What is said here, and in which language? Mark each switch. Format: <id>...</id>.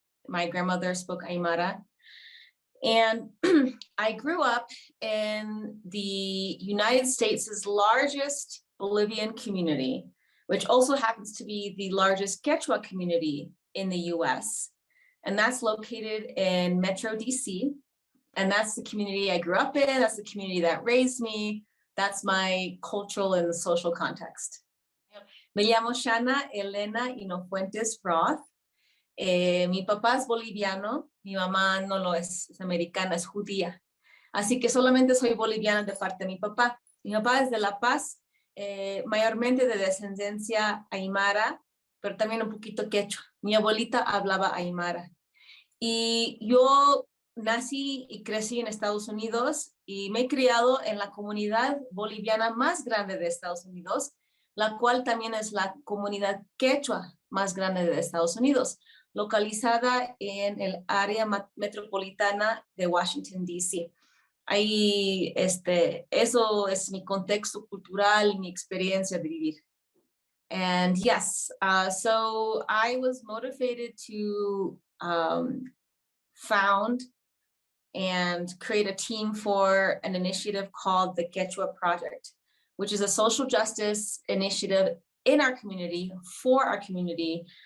<en>My grandmother spoke Aymara. And I grew up in the United States' largest Bolivian community, which also happens to be the largest Quechua community in the US. And that's located in Metro DC. And that's the community I grew up in. That's the community that raised me. That's my cultural and social context.</en> <es>Me llamo Shana Elena Inofuentes Roth. Mi papá es boliviano, mi mamá no lo es americana, es judía. Así que solamente soy boliviana de parte de mi papá. Mi papá es de La Paz, mayormente de descendencia aymara, pero también un poquito quechua. Mi abuelita hablaba aymara. Y yo nací y crecí en Estados Unidos y me he criado en la comunidad boliviana más grande de Estados Unidos, la cual también es la comunidad quechua más grande de Estados Unidos, localizada en el área metropolitana de Washington, D.C. Ahí, eso es mi contexto cultural, mi experiencia de vivir.</es> <en>And yes, so I was motivated to found and create a team for an initiative called the Quechua Project, which is a social justice initiative in our community, for our community.</en>